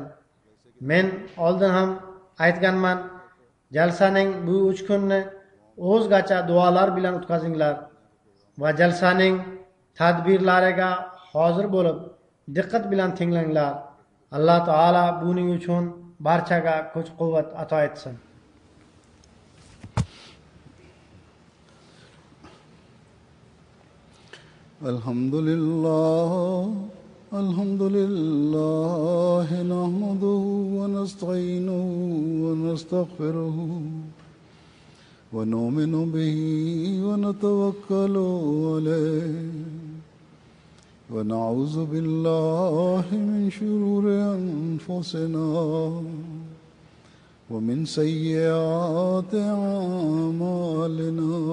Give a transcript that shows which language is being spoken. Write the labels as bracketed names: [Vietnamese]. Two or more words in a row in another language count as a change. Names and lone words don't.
[Uzbek] Men oldin ham aytganman, jalsaning bu 3 kunni o'zgacha duolar bilan o'tkazinglar va jalsaning tadbirlariga hozir bo'lib diqqat bilan tinglanglar. Alloh taolo buning uchun barchaga kuch-quvvat ato etsin. [Arabic] الحمد لله نحمده ونستعينه و نستغفره ونؤمن به ونتوكل عليه ونعوذ بالله من شرور أنفسنا ومن سيئات أعمالنا.